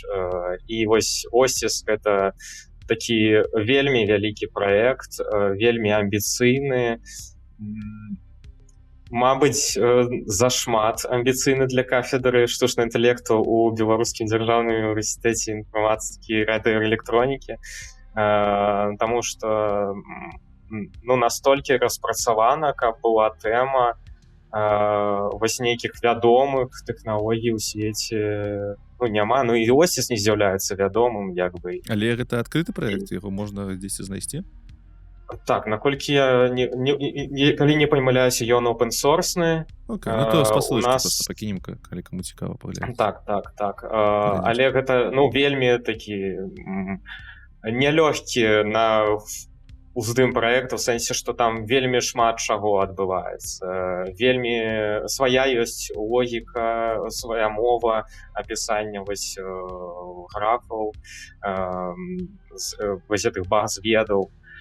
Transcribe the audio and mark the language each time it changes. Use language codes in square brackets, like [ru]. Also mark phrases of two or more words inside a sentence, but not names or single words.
[be] І вось Осціс — гэта такі вельмі вялікі праект, вельмі амбіцыйны, мабыць, зашмат амбіцыйны для кафедры штучнага інтэлекту ў Беларускім дзяржаўным універсітэце інфарматыкі і радыёэлектронікі, таму што настолькі распрацавана, каб была тэма вось нейкіх вядомых тэхналогій у свеце няма. Ну і Осціс не з'яўляецца вядомым, як бы. Але гэта адкрыты праект, яго можна дзесьці знайсці? Так, наколькі я калі не памыляюся, ён open-source-ны. Окей, ну то спасылочку просто пакінем, калі каму цікава паглядзець. Так. Але гэта, вельмі такі нялёгкі на уздым праект, у сэнсе, што там вельмі шмат чаго адбываецца. Вельмі свая ёсць логіка, свая мова апісання вось графаў, вось гэтых баз ведаў.